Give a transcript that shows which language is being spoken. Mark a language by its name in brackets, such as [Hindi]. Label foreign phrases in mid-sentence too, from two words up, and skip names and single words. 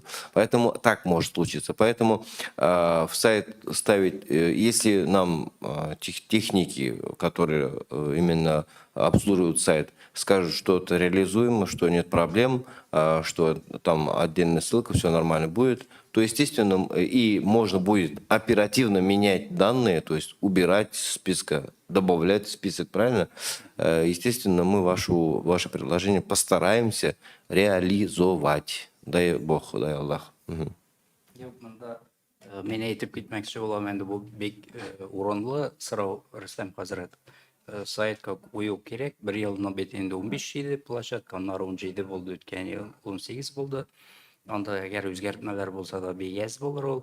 [Russian] Поэтому так может случиться. Поэтому в сайт ставить, если нам техники, которые именно обслуживают сайт, скажут, что это реализуемо, что нет проблем, что там отдельная ссылка, все нормально будет, то, естественно, и можно будет оперативно менять данные, то есть убирать с списка, добавлять в список, правильно? Естественно, мы ваше предложение постараемся реализовать. Дай Бог, дай Аллах. Мгм. [Tatar] Yok, mында мен әйтеп китмәкче булам инде, бу бик урынлы сорау, Рөстәм хәзрәт. Сайтка кую керек. Бер елның бит инде 15 иде площадка, аннары 17 булды, үткән ел 18 булды. Анда әгәр үзгәртмәләр булса да бигәз булыр ул.